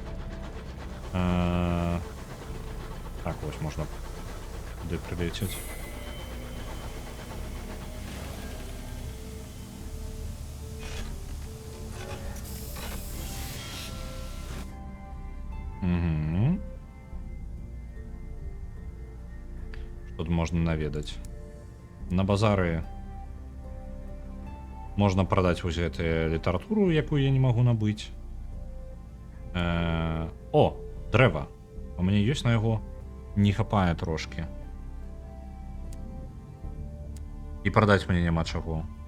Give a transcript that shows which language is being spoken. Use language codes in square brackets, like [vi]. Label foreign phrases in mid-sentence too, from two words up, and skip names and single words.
[uk] Так, ось можна туди прилетіти. Угу. [be] Тут можна наведаць. На базары можна прадаць вось гэтую літаратуру, якую я не магу набыць. О, дрэва. У мяне ёсць на яго, не хапае трошки. І прадаць мне няма чаго.